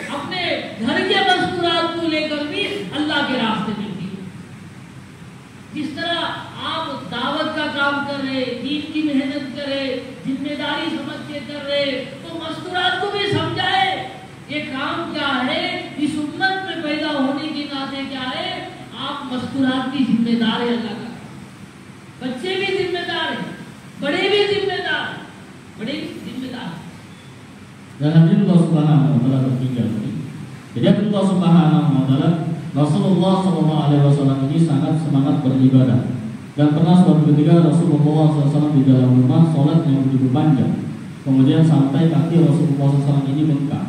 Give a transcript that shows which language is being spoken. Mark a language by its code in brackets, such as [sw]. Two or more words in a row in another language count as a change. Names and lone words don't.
[hi] अपने घर के मस्तूरात को लेकर भी अल्लाह के रास्ते में भी, जिस तरह आप दावत का काम कर रहे, दीन की मेहनत कर रहे, जिम्मेदारी समझ के कर रहे, तो मस्तूरात को भी समझाए ये काम क्या है, इस उम्मत में पैदा होने के नाते क्या है, आप मस्तूरात की जिम्मेदार है। अल्लाह का बच्चे भी जिम्मेदार है, बड़े भी जिम्मेदार, बड़े भी जिम्मेदार। [id] Dan hadirin [ar] الله سبحانه وتعالى [id] bertiga tadi. Jadi [ar] الله سبحانه وتعالى, [id] Rasulullah [ar] صلى الله عليه وسلم [id] ini sangat semangat beribadah. Dan pernah suatu ketika Rasulullah SAW di dalam rumah sholat yang begitu panjang. Kemudian sampai kaki Rasulullah SAW ini bengkak.